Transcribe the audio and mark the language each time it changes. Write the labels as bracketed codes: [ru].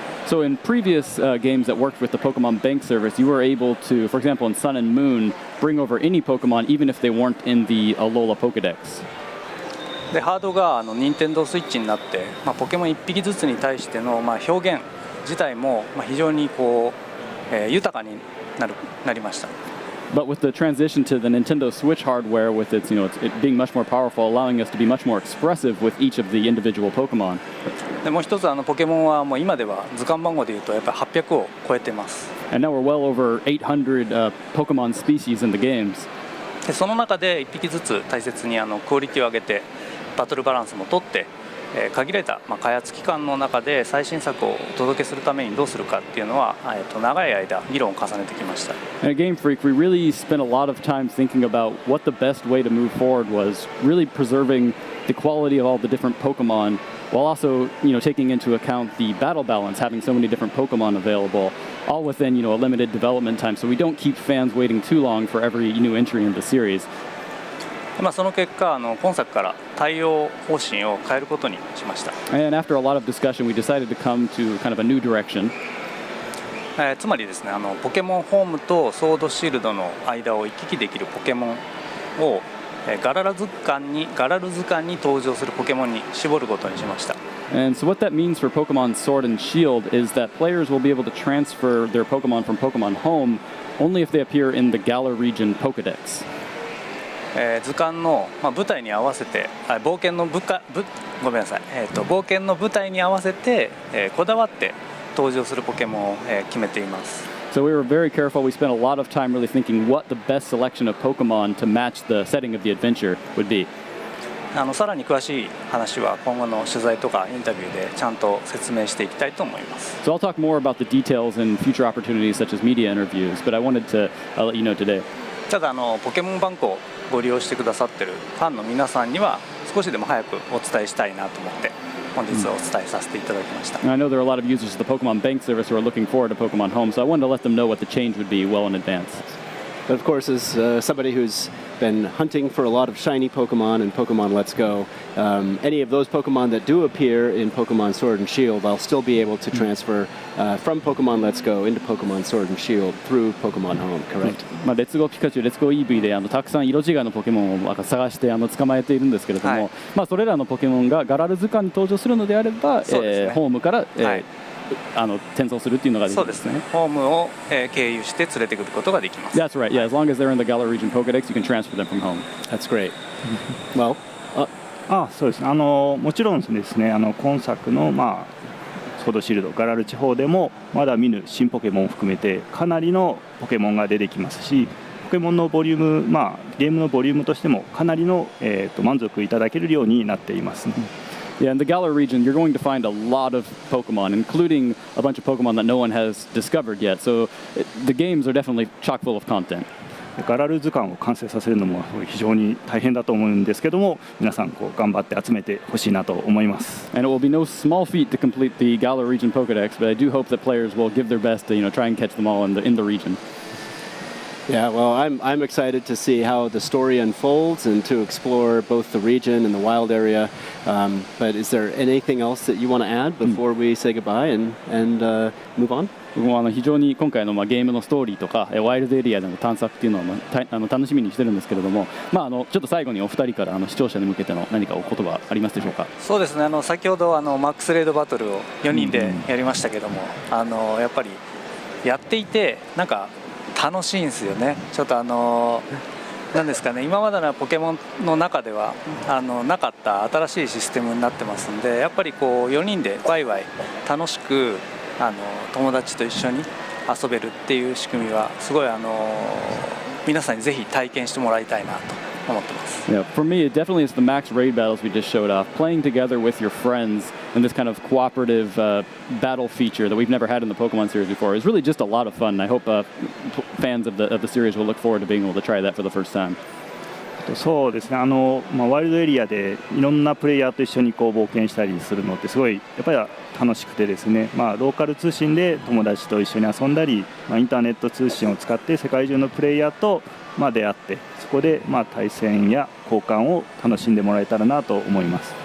[en] So in previous games that worked with the Pokemon Bank service, you were able to, for example, in Sun and Moon, bring over any Pokemon even if they weren't in the Alola Pokedex. [ja] でハードが任天堂スイッチになって、ポケモン1匹ずつに対しての、表現自体も、非常に豊かになりました。 [en] But with the transition to the Nintendo Switch hardware, with its, it being much more powerful, allowing us to be much more expressive with each of the individual Pokemon. [ja] でもう一つポケモンはもう今では図鑑番号でいうとやっぱり800を超えてます。 [en] And now we're well over 800 Pokemon species in the games. [ja] でその中で1匹ずつ大切にクオリティを上げてバトルバランスも取って、限られた開発期間の中で最新作をお届けするためにどうするかっていうのは、長い間議論を重ねてきました。 [en] And at Game Freak, we really spent a lot of time thinking about what the best way to move forward was, really preserving the quality of all the different Pokemon, while also, taking into account the battle balance, having so many different Pokemon available, all within, a limited development time, so we don't keep fans waiting too long for every new entry in the series. [ja] その結果今作から対応方針を変えることにしました。 [en] And after a lot of discussion, we decided to come to kind of a new direction. [ja] つまりですねポケモンホームとソードシールドの間を行き来できるポケモンをガラル図鑑に登場するポケモンに絞ることにしました。 [en] And so what that means for Pokemon Sword and Shield is that players will be able to transfer their Pokemon from Pokemon Home only if they appear in the Galar region Pokedex. [ja] 図鑑の舞台に合わせて冒険の舞台に合わせてこだわって登場するポケモンを決めています。 [en] So we were very careful. We spent a lot of time really thinking what the best selection of Pokemon to match the setting of the adventure would be. [ja] さらに詳しい話は今後の取材とかインタビューでちゃんと説明していきたいと思います。 [en] So I'll talk more about the details in future opportunities such as media interviews, but I wanted to let you know today. [ja] ただポケモンバンクをご利用してくださっているファンの皆さんには少しでも早くお伝えしたいなと思って本日お伝えさせていただきました。 [en] I know there are a lot of users of the Pokemon Bank service who are looking forward to Pokemon Home, so I wanted to let them know what the change would be well in advance. But of course, as somebody who's been hunting for a lot of shiny Pokemon in Pokemon Let's Go, any of those Pokemon that do appear in Pokemon Sword and Shield, I'll still be able to transfer from Pokemon Let's Go into Pokemon Sword and Shield through Pokemon Home, correct? [ja] レッツゴーピカチュウ、レッツゴーイーブイでたくさん色違いのポケモンを探して捕まえているんですけれども、それらのポケモンがガラル図鑑に登場するのであれば、ホームから、転送するっていうのができるんですね。そうですね。ホームを、経由して連れてくることができます。 [en] That's right. Yeah, as long as they're in the Galar region Pokedex, you can transfer them from home. That's great. Well, [ja] そうですね。もちろんですね、今作のソードシールドガラル地方でもまだ見ぬ新ポケモンを含めてかなりのポケモンが出てきますし、ポケモンのボリューム、ゲームのボリュームとしてもかなりの、満足いただけるようになっていますね。 [en] Yeah, in the Galar region, you're going to find a lot of Pokemon, including a bunch of Pokemon that no one has discovered yet. So the games are definitely chock full of content. [ja] ガラル図鑑を完成させるのも非常に大変だと思うんですけども、皆さん頑張って集めてほしいなと思います。 [en] And it will be no small feat to complete the Galar region Pokedex, but I do hope that players will give their best to try and catch them all in the region. Yeah, well, I'm excited to see how the story unfolds and to explore both the region and the wild area. But is there anything else that you want to add before we say goodbye and move on? [ja] 僕も非常に今回のゲームのストーリーとかワイルドエリアでの探索っていうのを楽しみにしてるんですけれども、ちょっと最後にお二人から視聴者に向けての何かお言葉ありますでしょうか。そうですね、先ほどマックスレードバトルを4人でやりましたけども、やっぱりやっていてなんか楽しいんですよね。ちょっとなんですかね、今までのポケモンの中ではなかった新しいシステムになってますんで、やっぱりこう4人でワイワイ楽しく友達と一緒に遊べるっていう仕組みはすごい皆さんにぜひ体験してもらいたいなと思ってます。 [en] Yeah, for me, it definitely is the max raid battles we just showed off. Playing together with your friends in this kind of cooperative battle feature that we've never had in the Pokemon series before is really just a lot of fun. I hope fans of the series will look forward to being able to try that for the first time. [ja] そうですね、ワイルドエリアでいろんなプレイヤーと一緒にこう冒険したりするのってすごいやっぱり楽しくてですね、ローカル通信で友達と一緒に遊んだり、インターネット通信を使って世界中のプレイヤーと出会って、そこで対戦や交換を楽しんでもらえたらなと思います。